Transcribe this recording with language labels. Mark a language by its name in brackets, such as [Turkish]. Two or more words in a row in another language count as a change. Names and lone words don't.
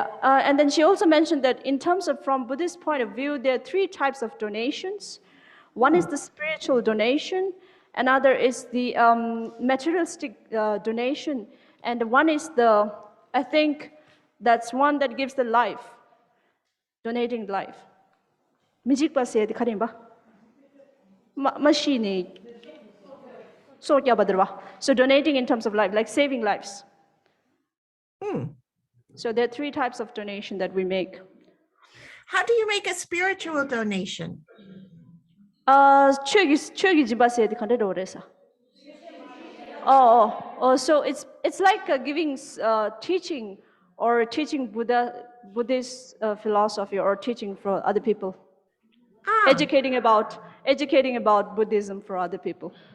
[English] And then she also mentioned that in terms of from Buddhist point of view, there are 3 types of donations. One is the spiritual donation, another is the materialistic donation, and one is the, I think, that's one that gives the life, donating life. [Ladakhi] Mijik pa se dikharin ba? [English] Machine. [Ladakhi] So kya badarwa? [English] So donating in terms of life, like saving lives. So there are 3 types of donation that we make. How do you make a spiritual donation? [Ladakhi] Chögi jiba se dikhande do resa. [English] So it's like giving teaching or teaching Buddhist philosophy or teaching for other people. Educating about Buddhism for other people.